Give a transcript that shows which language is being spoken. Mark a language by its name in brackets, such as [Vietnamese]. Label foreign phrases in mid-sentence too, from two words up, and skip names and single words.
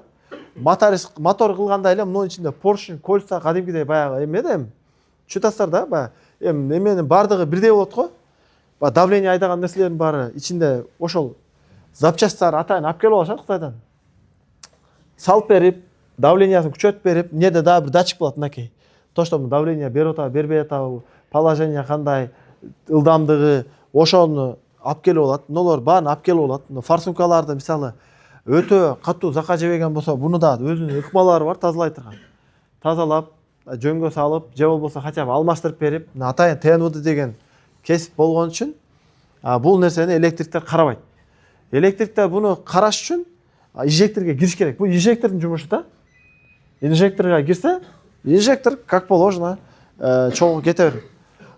[Kyrgyz] Мотор кылгандай эле мунун ичинде [Russian] поршень, кольца [Kyrgyz] кадимкидей баягы эме да эми. Чутасыздар да баягы эменин бардыгы бирдей болот го. Баягы давление айдаган нерселердин баары ичинде ошол запчасттар атайын алып келип алышат Кытайдан. Салып берип, давлениясын күчөтүп берип, эмнеде дагы бир датчик болот мынакей. [Russian] То, что давление [Kyrgyz] берип атабы, бербей атабы, положение кандай, ылдамдыгы, ошону алып келип алат. Мыналар баарын алып келип алат. Форсункаларды мисалы өтө катуу зака жебеген болсо, буну да өзүнүн ыкмалары бар, тазалай турган. Тазалап, жөнгө салып, же болбосо [Russian] хотя бы [Kyrgyz] алмаштырып берип, атайын ТНВД деген кесип болгон үчүн бул нерсени электриктер карабайт. Электриктер буну караш үчүн инжекторго кириш керек. Бул инжектордун жумушу да. Инжекторго кирсе, инжектор [Russian] как положено [Kyrgyz] чогуу кете берет.